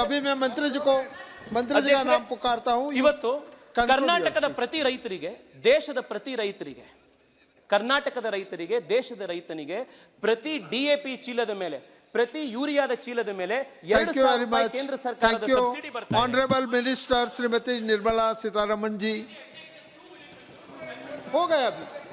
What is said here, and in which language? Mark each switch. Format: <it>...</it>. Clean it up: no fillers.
<hi>अभी मैं मंत्री जी का नाम पुकारता हूँ.</hi> <kn>ಇವತ್ತು ಕರ್ನಾಟಕದ ಪ್ರತಿ ರೈತರಿಗೆ, ದೇಶದ ಪ್ರತಿ ರೈತರಿಗೆ, ಕರ್ನಾಟಕದ ರೈತರಿಗೆ, ದೇಶದ ರೈತನಿಗೆ ಪ್ರತಿ DAP ಚೀಲದ ಮೇಲೆ, ಪ್ರತಿ ಯೂರಿಯಾದ ಚೀಲದ ಮೇಲೆ 2,000 ರೂಪಾಯಿ ಕೇಂದ್ರ ಸರ್ಕಾರದ ಸಬ್ಸಿಡಿ ಬರ್ತಾ ಇದೆ.</kn> <en>Honorable Minister</en> <hi>श्रीमती निर्मला सीतारमण जी, हो गया अभी.</hi>